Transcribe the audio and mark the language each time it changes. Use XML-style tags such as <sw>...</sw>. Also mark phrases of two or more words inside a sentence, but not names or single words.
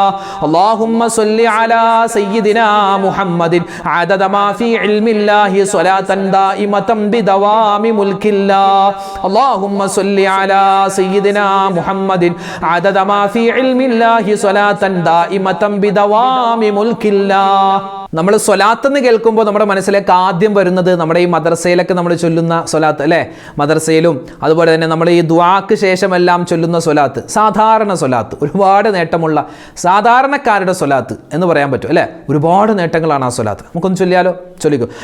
<ar>اللهم صل على سيدنا محمد عدد ما في علم الله صلاة دائمة بدوام ملك الله. اللهم صل على سيدنا محمد عدد ما في علم الله صلاة دائمة بدوام ملك الله.</ar> <ml>നമ്മൾ സ്വലാത്ത് എന്ന് കേൾക്കുമ്പോൾ നമ്മുടെ മനസ്സിലേക്ക് ആദ്യം വരുന്നത് നമ്മുടെ ഈ മദ്രസയിലൊക്കെ നമ്മൾ ചൊല്ലുന്ന സ്വലാത്ത് അല്ലേ? മദ്രസയിലും അതുപോലെ തന്നെ നമ്മൾ ഈ ദുആക്ക് ശേഷമെല്ലാം ചൊല്ലുന്ന സ്വലാത്ത്, സാധാരണ സ്വലാത്ത്, ഒരുപാട് നേട്ടമുള്ള സാധാരണക്കാരുടെ സ്വലാത്ത് എന്ന് പറയാൻ പറ്റും അല്ലേ? ഒരുപാട് നേട്ടങ്ങളാണ് ആ സ്വലാത്ത്. നമുക്കൊന്ന് ചൊല്ലിയാലോ? ചൊല്ലിക്കോ.</ml>